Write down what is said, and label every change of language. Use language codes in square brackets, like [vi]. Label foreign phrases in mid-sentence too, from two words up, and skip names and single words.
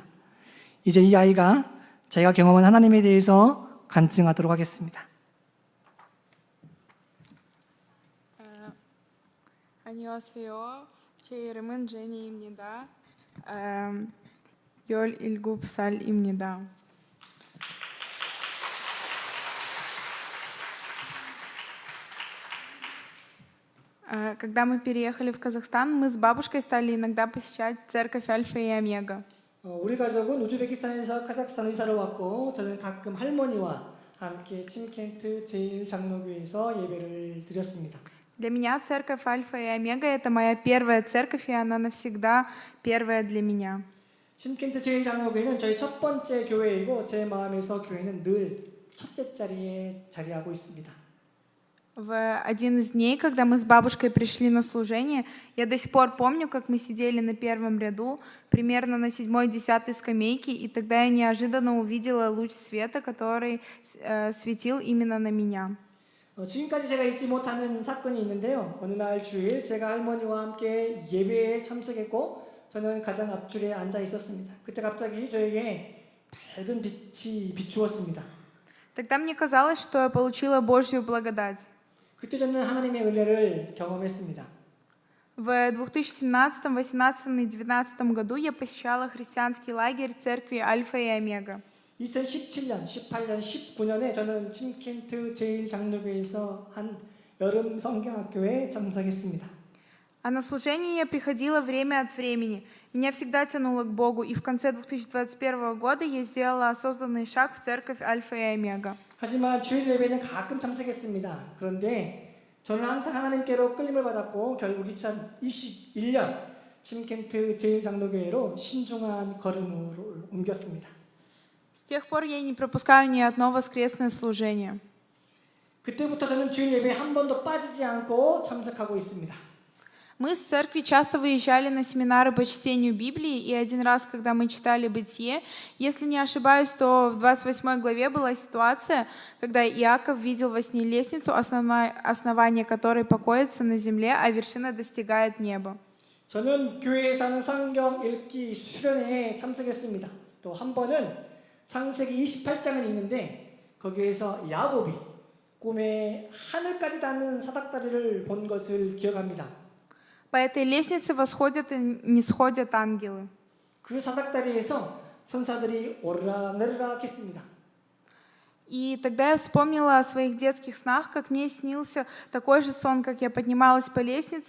[ko] 이제 이 아이가 자기가 경험한 하나님에 대해서 간증하도록 하겠습니다. 안녕하세요. 제 이름은 제니입니다. 열 7살입니다. [ru] Когда мы переехали в Казахстан, мы с бабушкой стали иногда посещать церковь Альфа и Омега. [ko] 우리 가족은 우즈베키스탄에서 카자흐스탄 이사를 왔고 저는 가끔 할머니와 함께 침켄트 제1장로교회에서 예배를 드렸습니다. [ru] Для меня церковь Альфа и Омега — это моя первая церковь, и она навсегда первая для меня. [ko] 침켄트 제1장로교회는 저희 첫 번째 교회이고 제 마음에서 교회는 늘 첫째 자리에 자리하고 있습니다. [ru] В один из дней, когда мы с бабушкой пришли на служение, я до сих пор помню, как мы сидели на первом ряду, примерно на 7-10 скамейке, и тогда я неожиданно увидела луч света, который светил именно на меня. [ko] 지금까지 제가 잊지 못하는 사건이 있는데요. 어느 날 주일 제가 할머니와 함께 예배에 참석했고 저는 가장 앞줄에 앉아 있었습니다. 그때 갑자기 저에게 밝은 빛이 비추었습니다. [ru] Тогда мне казалось, что я получила Божью благодать. [ko] 그때 저는 하나님의 은혜를 경험했습니다. [ru] В 2017, 2018 и 2019 году я посещала христианский лагерь церкви Альфа и Омега. [ko] 2017년, 18년, 19년에 저는 침켄트 제1장로교회에서 한 여름 성경학교에 참석했습니다. [ru] А на служение я приходила время от времени. Меня всегда тянуло к Богу, и в конце 2021 года я сделала осознанный шаг в церковь Альфа и Омега. [ko] 하지만 주일 예배는 가끔 참석했습니다. 그런데 저는 항상 하나님께로 끌림을 받았고 결국 2021년 침켄트 제1장로교회로 신중한 걸음으로 옮겼습니다. [ru] С тех пор я не пропускаю ни одно воскресное служение. [ko] 그때부터 저는 주일 예배에 한 번도 빠지지 않고 참석하고 있습니다. [ru] Мы с церкви часто выезжали на семинары по чтению Библии, и один раз, когда мы читали Бытие, если не ошибаюсь, то в 28 главе была ситуация, когда Иаков видел во сне лестницу, основание которой покоится на земле, а вершина достигает неба. [ko] 저는 교회에서 하는 성경 읽기 수련회에 참석했습니다. 또 한 번은 창세기 28장을 읽는데 거기에서 야곱이 꿈에 하늘까지 닿는 사닥다리를 본 것을 기억합니다. [ru] По этой лестнице восходят и не сходят ангелы. [ko] 그 사닥다리에서 천사들이 오르락내리락 했습니다. [ru] И тогда я вспомнила о своих детских снах, как мне снился такой же сон, как я поднималась по лестнице.